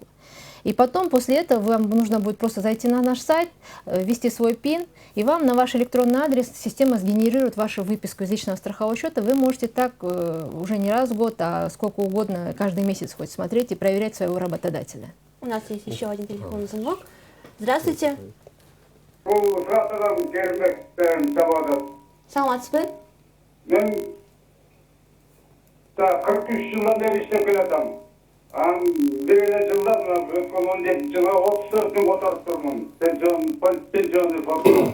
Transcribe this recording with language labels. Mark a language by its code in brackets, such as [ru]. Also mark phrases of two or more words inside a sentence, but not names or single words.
[ru] И потом, после этого, вам нужно будет просто зайти на наш сайт, ввести свой ПИН, и вам на ваш электронный адрес система сгенерирует вашу выписку из личного страхового счета. Вы можете так уже не раз в год, а сколько угодно, каждый месяц хоть смотреть и проверять своего работодателя. У нас есть еще один телефонный звонок. Здравствуйте. [ky] Саламатсызбы? Мен 43 жылдан бeri иштеп келатам. Бир эле жылда өткөн 17 жылга 34 мың которуп турмун. [ru] Пенсионный фонд.